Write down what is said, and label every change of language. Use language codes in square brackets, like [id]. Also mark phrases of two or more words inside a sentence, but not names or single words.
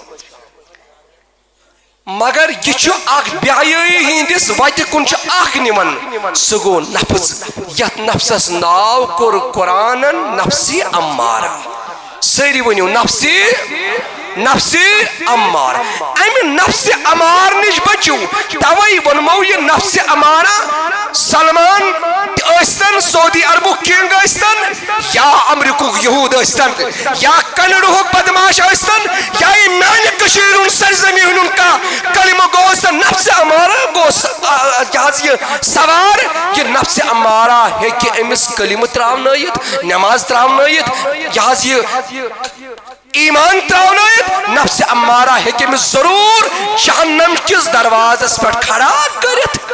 [ks] مگر یہ چھُ اکھ بےحیٲیی ہٕنٛدِس وتہِ کُن چھُ اکھ نِوان سُہ گوٚو نفس یتھ نفسس ناو کوٚر قرآنن نفسی امارہ سٲری ؤنِو نفسی امار امہِ نفسِ امار نِش بٔچِو توے ووٚنمو یہِ نفسِ امارہ سلمان ٲسۍتن سعودی عربُک کنگ ٲسۍتن یا امریکُک یہوٗد ٲسۍتن یا کنڈہُک بدماش ٲسۍتن یا یہِ میانہِ کٔشیٖرِ ہُنٛد سرزمیٖن ہُنٛد کانٛہہ کلمہٕ گوٚو ٲسۍتن نفسِ امارہ گوٚو یہِ سوار یہِ نفسِ امارہ ہیٚکہِ أمِس کلمہٕ تراونٲیِتھ نٮ۪ماز تراونٲیِتھ یہِ ایمان تراونٲیِتھ نفسِ امارہ ہیٚکہِ أمِس ضروٗر جہنم کِس دروازس پٮ۪ٹھ کھڑا کٔرِتھ